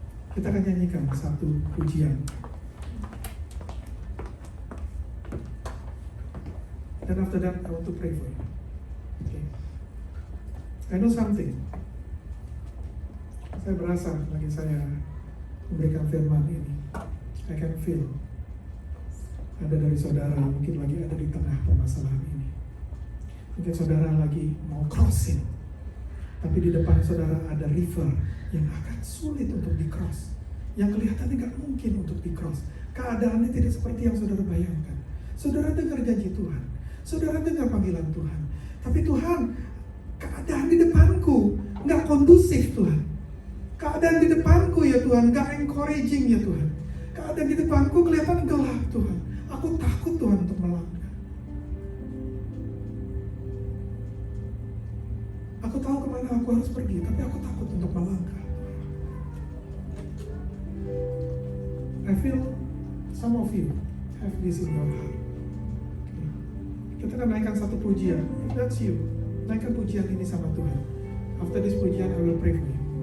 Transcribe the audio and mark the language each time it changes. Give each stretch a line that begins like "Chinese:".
Indonesian: Kita akan nyanyikan satu pujian.
English: And after that, I want to pray for you. Okay. I know something.
Indonesian: Saya berasa lagi saya memberikan firman ini,
English: I can feel
Indonesian: ada dari saudara yang mungkin lagi ada di tengah permasalahan ini. Mungkin saudara lagi mau crossing, tapi di depan saudara ada river yang akan sulit untuk di-cross, yang kelihatannya gak mungkin untuk di-cross. Keadaannya tidak seperti yang saudara bayangkan. Saudara dengar janji Tuhan, saudara dengar panggilan Tuhan, tapi Tuhan, keadaan di depanku gak kondusif Tuhan. Keadaan di depanku ya Tuhan gak
English: encouraging
Indonesian: ya Tuhan. Keadaan di depanku kelihatan gelap Tuhan. Aku takut Tuhan untuk melangkah. Aku tahu kemana aku harus pergi, tapi aku takut untuk melangkah.
English: I feel some of you have this in your heart.
Indonesian: Kita akan naikkan satu pujian.
English: If that's you,
Indonesian: naikkan pujian ini sama Tuhan.
English: After this pujian, I will pray for you.